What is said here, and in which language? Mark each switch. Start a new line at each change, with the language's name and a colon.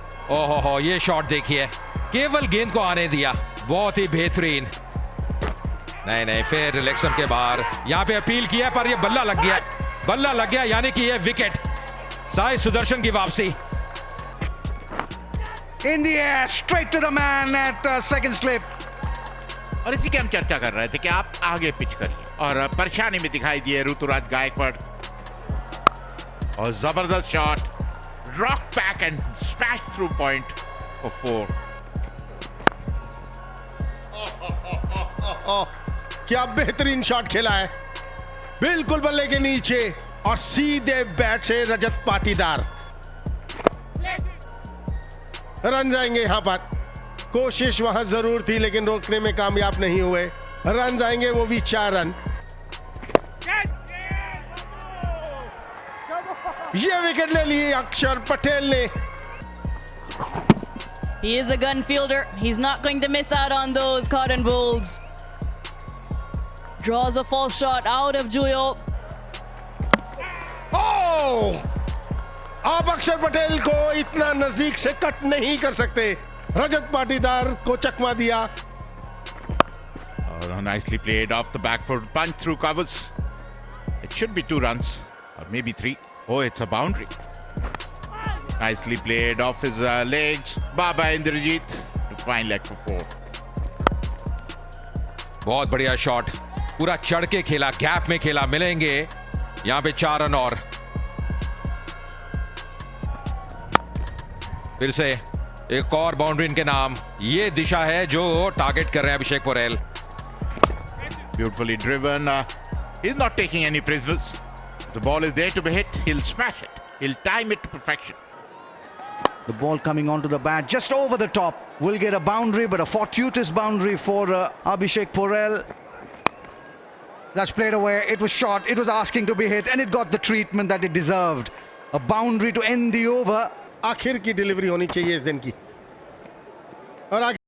Hindi: ओहो, ये शॉट देखिए, केवल गेंद को आने दिया, बहुत ही बेहतरीन। नहीं, फिर रिलेक्शन के बाहर यहां पे अपील किया, पर ये बल्ला लग गया, यानी कि ये विकेट। साई सुदर्शन की वापसी।
English: In the air, straight to the man at second slip.
Hindi: और इसी की हम चर्चा कर रहे थे कि आप आगे पिच करिए, और परेशानी में दिखाई दिए ऋतुराज गायकवाड़। और जबरदस्त shot,
English: Rock back and smash through point for 4।
Hindi: क्या बेहतरीन शॉट खेला है, बिल्कुल बल्ले के नीचे और सीधे बैट से रजत पाटीदार। रन जाएंगे यहां पर, कोशिश वहां जरूर थी लेकिन रोकने में कामयाब नहीं हुए। रन जाएंगे, वो भी 4 रन। ये विकेट ले लिए अक्षर पटेल ने।
English: He is a gun fielder. He's not going to miss out on those cotton balls. Draws a false shot out of Juyal. Oh!
Hindi: आप अक्षर पटेल को इतना नजदीक से कट नहीं कर सकते। रजत पाटीदार को चकमा दिया।
English: Oh, nicely played off the back foot, punch through covers. It should be 2 runs or maybe 3. Oh, it's a boundary. Nicely played off his legs. Baba Indrajit to fine leg for 4.
Hindi: बहुत बढ़िया shot, पूरा चढ़ के खेला, gap में खेला। मिलेंगे यहां पे 4 रन और। फिर से एक और बाउंड्री इनके नाम। ये दिशा है जो टारगेट कर रहे हैं अभिषेक Porel.
English: Beautifully driven. He's not taking any prisoners. The ball is there to be hit. He'll smash it. He'll time it to perfection. The ball coming onto the bat just over the top. Will get a boundary, but a fortuitous boundary for Abhishek Porel. That's played away. It was short. It was asking to be hit, and it got the treatment that it deserved. A boundary to end the over.
Hindi: आखिर की delivery होनी चाहिए इस दिन की। और